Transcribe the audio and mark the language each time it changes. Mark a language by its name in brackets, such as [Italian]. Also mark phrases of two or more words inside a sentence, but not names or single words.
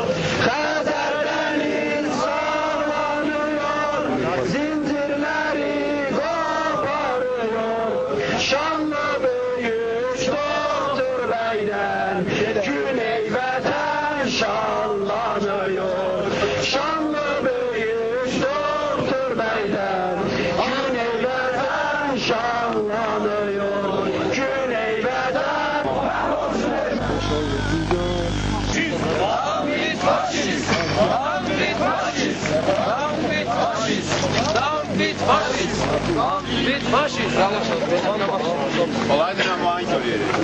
[Azerbaijani] Xəzərdəniz sallanıyor, zincirləri qoparıyor. Şanlı böyük doktor bəydən Güney vətən şanlanıyor. Şanlı böyük doktor bəydən Güney vətən şanlanıyor. Güney vətən. [English] Down with fascists! Down with fascists! Down with fascists! Down with fascists! Down with fascists! [Turkish] Kolaydır ama hangi oluyor?